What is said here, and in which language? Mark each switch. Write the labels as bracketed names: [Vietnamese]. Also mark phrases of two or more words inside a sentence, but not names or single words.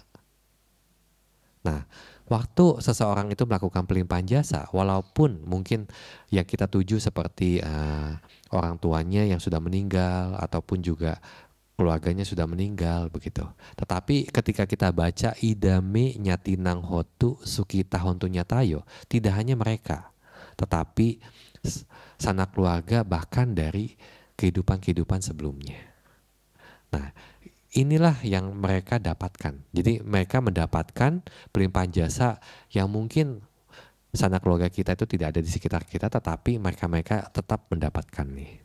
[Indonesian] Nah, waktu seseorang itu melakukan pelimpahan jasa, walaupun mungkin yang kita tuju seperti orang tuanya yang sudah meninggal ataupun juga keluarganya sudah meninggal begitu. Tetapi ketika kita baca [Pali] idame nyatinang hotu sukita hontu nyatayo, [Indonesian] tidak hanya mereka, tetapi sanak keluarga bahkan dari kehidupan-kehidupan sebelumnya. Nah, inilah yang mereka dapatkan. Jadi mereka mendapatkan pelimpahan jasa yang mungkin sanak keluarga kita itu tidak ada di sekitar kita, tetapi mereka tetap mendapatkan nih.